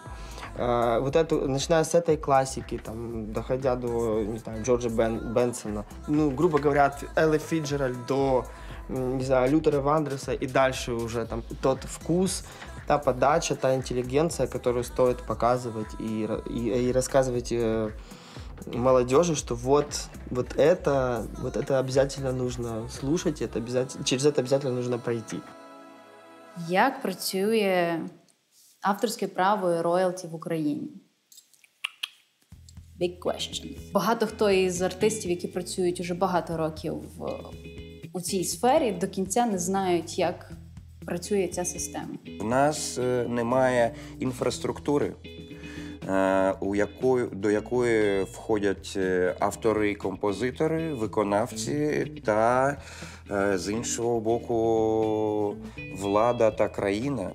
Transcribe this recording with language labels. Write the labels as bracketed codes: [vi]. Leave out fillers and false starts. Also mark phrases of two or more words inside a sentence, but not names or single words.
[ru] Начиная с этой классики, там, доходя до, не знаю, Джорджа Бенсона, грубо говоря, от Эллы Фиджеральд до, не знаю, Лютера Вандерса и дальше уже там тот вкус, та подача, та интеллигенция, которую стоит показывать и рассказывать молодежи, что вот это обязательно нужно слушать, через это обязательно нужно пройти. [uk] Як працює авторське право і роялті в Україні? [en] Big question. [uk] Багато хто із артистів, які працюють уже багато років у цій сфері, до кінця не знають, як працює ця система. У нас немає інфраструктури, до якої входять автори і композитори, виконавці та, з іншого боку, влада та країна.